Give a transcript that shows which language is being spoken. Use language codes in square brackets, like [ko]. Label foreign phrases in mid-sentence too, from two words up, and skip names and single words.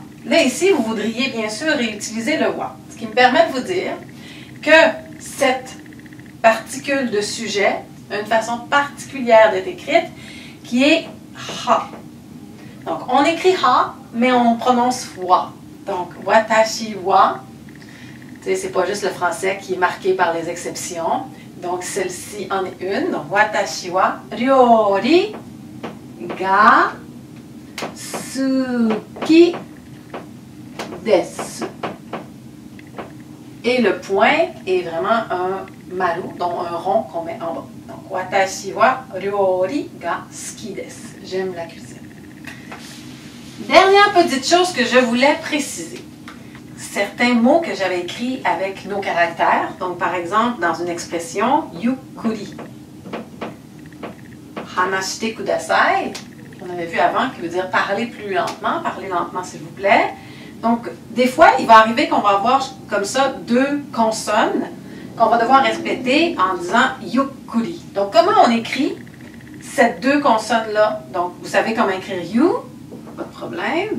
[fr] Là, ici, vous voudriez bien sûr réutiliser le wa. Ce qui me permet de vous dire que cette particule de sujet a une façon particulière d'être écrite qui est ha. Donc, on écrit ha, mais on prononce wa. [ja] Donc, 私は. [fr] C'est pas juste le français qui est marqué par les exceptions. Donc, celle-ci en est une. Donc, [ja] 私は料理が好きです. [fr] Et le point est vraiment un maru, donc un rond qu'on met en bas. Donc, [ja] 私は料理が好きです. [fr] J'aime la cuisine. Dernière petite chose que je voulais préciser. Certains mots que j'avais écrits avec nos caractères. Donc, par exemple, dans une expression, [ja] yukkuri. 話してください. [fr] On avait vu avant, qui veut dire parler plus lentement. Parlez lentement, s'il vous plaît. Donc, des fois, il va arriver qu'on va avoir comme ça deux consonnes qu'on va devoir répéter en disant yukkuri. Donc, comment on écrit ces deux consonnes-là? Donc, vous savez comment écrire you, pas de problème.